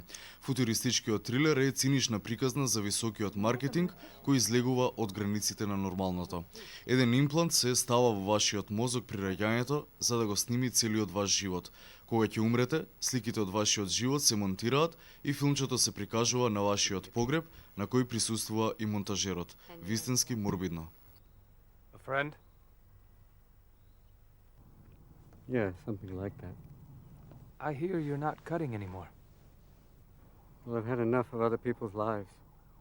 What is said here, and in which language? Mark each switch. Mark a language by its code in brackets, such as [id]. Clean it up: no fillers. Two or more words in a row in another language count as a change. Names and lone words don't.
[mk] Футуристичкиот трилер е цинична приказна за високиот маркетинг кој излегува од границите на нормалното. Еден имплант се става во вашиот мозок при раѓањето за да го сними целиот ваш живот. Кога ќе умрете, сликите од вашиот живот се монтираат и филмчето се прикажува на вашиот погреб на кој присуствува и монтажерот. Вистински морбидно. [en] A friend? Yeah, something like that. I hear you're not cutting anymore. Well, I've had enough of other people's lives.